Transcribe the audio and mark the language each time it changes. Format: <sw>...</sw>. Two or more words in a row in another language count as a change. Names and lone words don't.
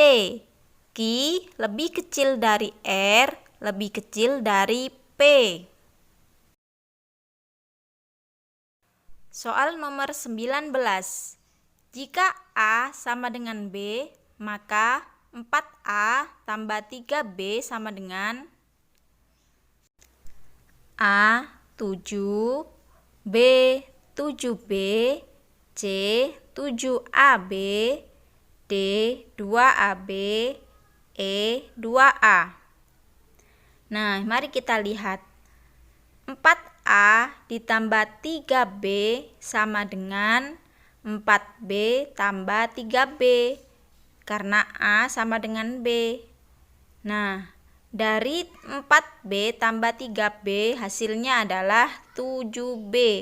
<id>Q lebih kecil dari R, lebih kecil dari P. Soal nomor 19. Jika A sama dengan B, maka 4A tambah 3B sama dengan A 7, B 7B, C 7AB, D 2AB, E 2A. Nah, mari kita lihat. 4A ditambah 3B sama dengan 4B tambah 3B, karena A sama dengan B. Nah, dari 4B tambah 3B hasilnya adalah 7B.</id>